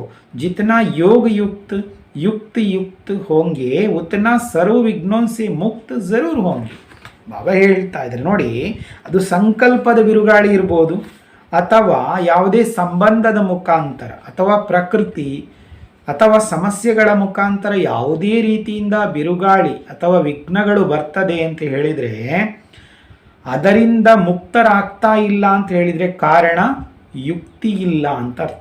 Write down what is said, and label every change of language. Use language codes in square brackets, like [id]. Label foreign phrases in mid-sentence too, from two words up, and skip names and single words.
[hi] जितना योग युक्त युक्त होंगे उतना सर्व विघ्नों से मुक्त जरूर होंगे. [kn] ಬಾಬಾ ಹೇಳ್ತಾ ಇದ್ದಾರೆ ನೋಡಿ, ಅದು ಸಂಕಲ್ಪದ ಬಿರುಗಾಳಿ ಇರ್ಬೋದು, ಅಥವಾ ಯಾವುದೇ ಸಂಬಂಧದ ಮುಖಾಂತರ ಅಥವಾ ಪ್ರಕೃತಿ ಅಥವಾ ಸಮಸ್ಯೆಗಳ ಮುಖಾಂತರ ಯಾವುದೇ ರೀತಿಯಿಂದ ಬಿರುಗಾಳಿ ಅಥವಾ ವಿಘ್ನಗಳು ಬರ್ತದೆ ಅಂತ ಹೇಳಿದರೆ ಅದರಿಂದ ಮುಕ್ತರಾಗ್ತಾ ಇಲ್ಲ ಅಂತ ಹೇಳಿದರೆ ಕಾರಣ ಯುಕ್ತಿ ಇಲ್ಲ ಅಂತ ಅರ್ಥ.